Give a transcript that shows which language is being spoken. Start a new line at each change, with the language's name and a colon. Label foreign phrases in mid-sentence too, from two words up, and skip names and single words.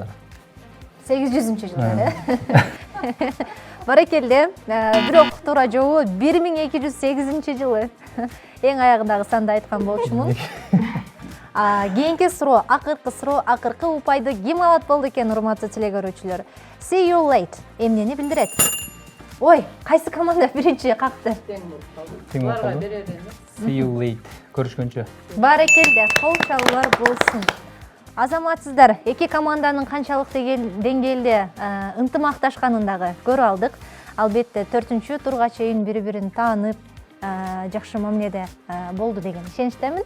Kyrgyz: 800 жылдар, Барекелде, бирок туура жообу 1208 жылы. Эң аягындагы санды айткан болчумун. Кийинки суроо, акыркы упайды ким алат болду экен, урматтуу телекөрүүчүлөр?
English: See you late
Kyrgyz: эмнени билдирет? Ой, кайсы команда биринчи какты? Тең болду.
English: See you late.
Kyrgyz: Көрүшкөнчө. Барекелде, кол чалуулар болсун. Азаматсыздар, эки команданын канчалык деңгээлде ынтымакташканын дагы көрүп алдык. Албетте 4-чү турга чейин бири-бирин таанып, жакшы мамиледе болду деген ишеничтемин.